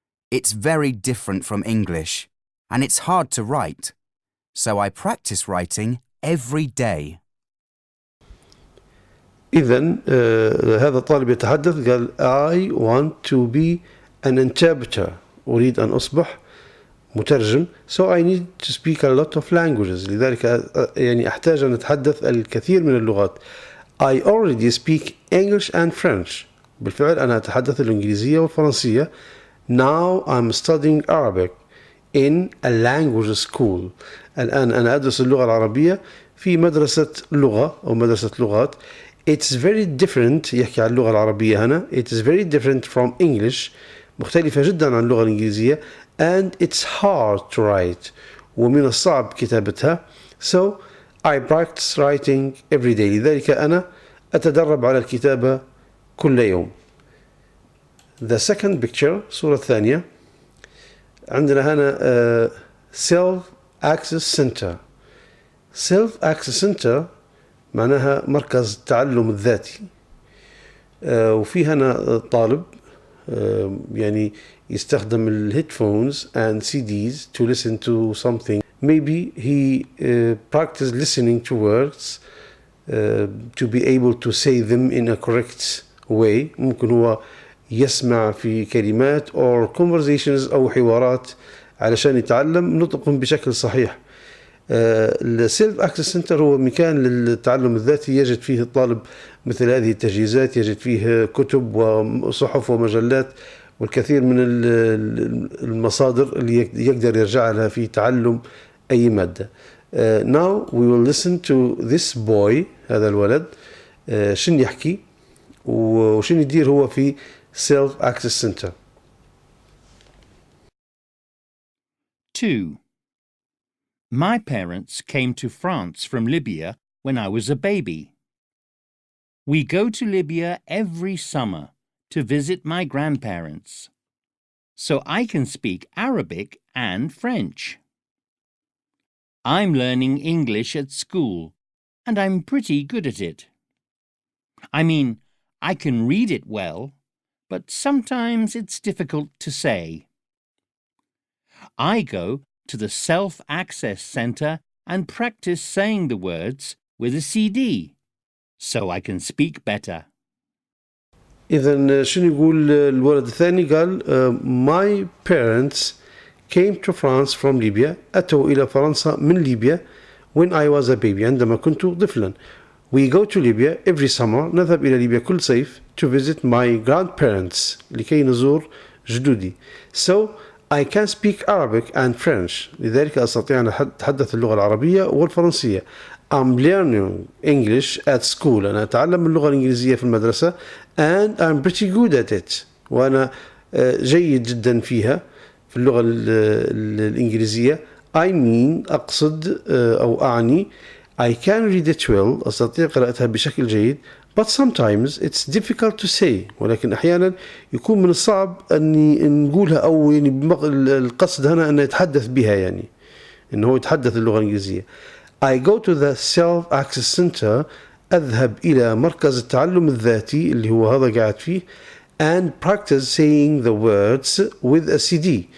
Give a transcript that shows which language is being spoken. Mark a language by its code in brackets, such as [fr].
[en] It's very different from English, and it's hard to write, so I practice writing every day. [ar] إذن هذا الطالب يتحدث قال [en] I want to be an interpreter. [ar] أريد أن أصبح مترجم. [en] So I need to speak a lot of languages. [ar] لذلك يعني أحتاج أن أتحدث الكثير من اللغات. [en] I already speak English and French. [ar] بالفعل أنا أتحدث الإنجليزية والفرنسية. [en] Now I'm studying Arabic in a language school. [ar] الآن أنا أدرس اللغة العربية في مدرسة لغة أو مدرسة لغات. [en] It's very different. [ar] يحكي عن اللغة العربية هنا. [en] It is very different from English. [ar] مختلفة جدا عن اللغة الإنجليزية. [en] And it's hard to write. [ar] ومن الصعب كتابتها. [en] So I practice writing every day. [ar] لذلك أنا أتدرب على الكتابة كل يوم. [en] The second picture [ar] الصورة الثانية عندنا هنا [en] self-access center. [ar] self-access center معناها مركز التعلم الذاتي. وفي هنا طالب يعني يستخدم الهيدفونز [en] and CDs to listen to something. Maybe he practice listening to words to be able to say them in a correct way. [ar] ممكن هو يسمع في كلمات [en] or conversations [ar] أو حوارات علشان يتعلم نطقهم بشكل صحيح. السيلف اكسس سنتر هو مكان للتعلم الذاتي يجد فيه الطالب مثل هذه التجهيزات، يجد فيه كتب وصحف ومجلات والكثير من المصادر اللي يقدر يرجع لها في تعلم أي مادة. [en] Now we will listen to this boy. هذا الولد شن يحكي وشن يدير هو في self access center. 2. My parents came to France from Libya when I was a baby. We go to Libya every summer to visit my grandparents, so I can speak Arabic and French. I'm learning English at school, and I'm pretty good at it. I mean, I can read it well, but sometimes it's difficult to say. I go to the self-access center and practice saying the words with a CD, so I can speak better. [ar] إذن شنو يقول الولد الثاني؟ قال [en] My parents came to France from Libya. [ar] أتوا إلى فرنسا من ليبيا [en] when I was a baby. [ar] عندما كنت طفلا. [en] We go to Libya every summer. [ar] نذهب إلى ليبيا كل صيف [en] to visit my grandparents. [ar] لكي نزور جدودي. [en] So I can speak Arabic and French. [ar] لذلك أستطيع أن أتحدث اللغة العربية والفرنسية. [en] I'm learning English at school. [ar] أنا أتعلم اللغة الإنجليزية في المدرسة [en] and I'm pretty good at it. [ar] وأنا جيد جدا فيها في اللغة الإنجليزية. [en] I mean [ar] أقصد أو أعني [en] I can read it well. [ar] أستطيع قراءتها بشكل جيد. [en] But sometimes it's difficult to say. [ar] ولكن أحيانا يكون من الصعب أني نقولها أو يعني القصد هنا أن يتحدث بها يعني أنه يتحدث اللغة الإنجليزية. [en] I go to the self-access center. [ar] أذهب إلى مركز التعلم الذاتي اللي هو هذا قاعد فيه [en] and practice saying the words with a CD.